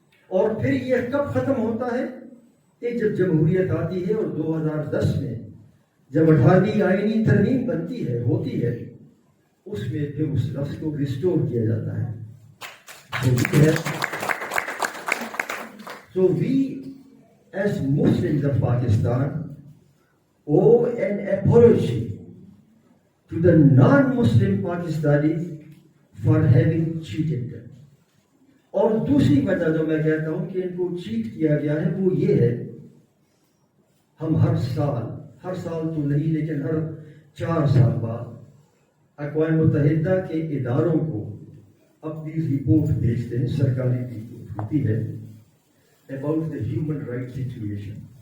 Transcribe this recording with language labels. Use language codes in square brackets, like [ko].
[ur] اور پھر یہ کب ختم ہوتا ہے کہ جب جمہوریت آتی ہے اور 2010 میں جب 18ویں آئینی ترمیم بنتی ہے ہوتی ہے اس میں پھر اس لفظ کو ریسٹور کیا جاتا ہے. [en] So we as Muslims of Pakistan owe an apology to the non-Muslim Pakistanis for having cheated them. [ur] اور دوسری وجہ جو میں کہتا ہوں کہ ان کو چیٹ کیا گیا ہے وہ یہ ہے ہم ہر سال تو نہیں لیکن ہر 4 سال بعد اقوام متحدہ کے اداروں کو اپنی رپورٹ بھیجتے ہیں, سرکاری رپورٹ ہوتی ہے about the human rights situation.